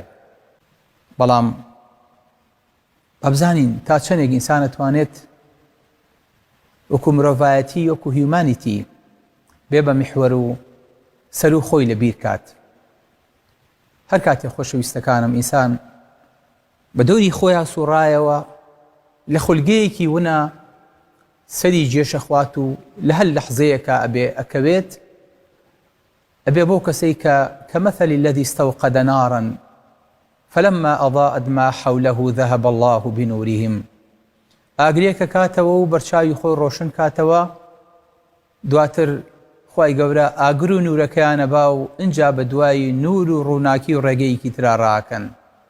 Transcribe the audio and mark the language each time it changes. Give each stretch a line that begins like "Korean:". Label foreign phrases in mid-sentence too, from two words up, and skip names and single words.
Central Kurdish: بەڵام ئەبزانین تا چەندێک ئینسان ئەتوانێت وەکو مرۆڤایەتی، وەکو هیومانیتی بێ بە میحوەر و سەر و خۆی لەبیر کات. هەر کاتێک خۆشەویستەکانم ئینسان بە دۆری خۆیان سوڕایەوە، لە خولگەیەکی ونە سەری جێشەخوات و لە هەر لەحزەیەکە ئەبێ ئەکەوێت، ئەبێ بۆ کەسەی کە
Arabic: كمثل الذي استوقد نارا فلما أضاءت ما حوله ذهب الله بنورهم.
Central Kurdish: ئاگرێکە کاتەوە و بەرچاوی خۆی ڕۆشن کاتەوە، دواتر خوای گەورە ئاگر و نورەکەیانە با و ئینجا بە دوای نور و ڕووناکی و ڕێگەیەکی ترا ڕاکەن.